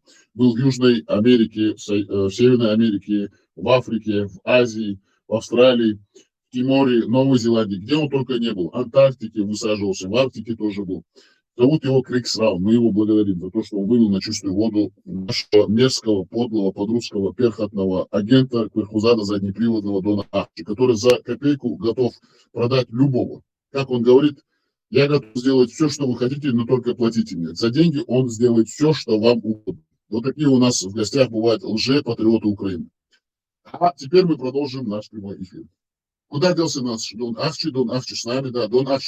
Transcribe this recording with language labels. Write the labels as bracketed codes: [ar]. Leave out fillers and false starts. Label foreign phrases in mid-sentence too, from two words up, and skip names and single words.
[ru] Был в Южной Америке, в Северной Америке, в Африке, в Азии, в Австралии, в Тиморе, Новой Зеландии, где он только не был. В Антарктике высаживался, в Арктике тоже был. Зовут его Криксрау. Мы его благодарим за то, что он вывел на чистую воду нашего мерзкого, подлого, подрусского, перхотного агента Кверхузада заднеприводного Дона Ахчи, который за копейку готов продать любого. Как он говорит, я готов сделать все, что вы хотите, но только платите мне. За деньги он сделает все, что вам угодно. Вот такие у нас в гостях бывают лже-патриоты Украины. А теперь мы продолжим наш прямой эфир. Куда делся наш Дон Ахчи с нами, да, Дон Ахчи.